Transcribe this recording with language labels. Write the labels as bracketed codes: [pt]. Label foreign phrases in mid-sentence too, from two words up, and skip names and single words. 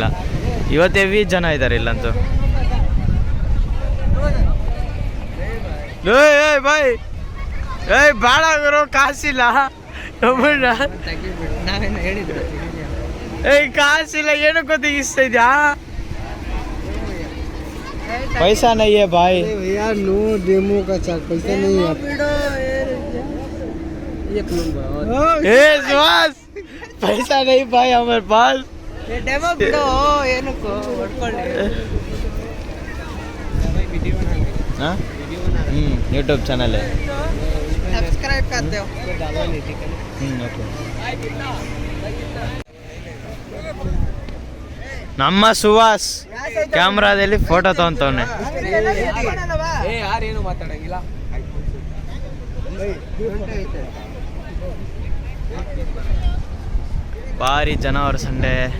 [kn] ಇವತ್ತು ಹೆವಿ ಜನ ಇದ್ದಾರೆ ಇಲ್ಲಂತೂ. ಏಯ್ ಬಾಯ್, ಏಯ್ ಭಾಳ ಗುರು, ಕಾಸಿಲ್ಲ. ಏಯ್ ಕಾಸಿಲ್ಲ, ಏನಕ್ಕೆ ತೆಗಿಸ್ತಾ ಇದ್ಯಾ? [hi] पैसा नहीं है भाई. यार [en] no demo [hi] का चार्ज पैसा नहीं है. ए सुहास, पैसा नहीं भाई हमारे पास. [kn] ಡೆಮೊ ಬಿಡೊ ಏನಕ್ಕೋ ಹೊಡ್ಕೊಳ್ಳಿ. हां YouTube चैनल है. सब्सक्राइब कर दो. ओके. ನಮ್ಮ ಸುಹಾಸ್ ಕ್ಯಾಮ್ರಾದಲ್ಲಿ ಫೋಟೋ ತೊಗೊಂತವನೆ. ಯಾರೇನು ಮಾತಾಡಂಗಿಲ್ಲ. ಭಾರಿ ಜನ ಅವ್ರ ಸಂಡೇ.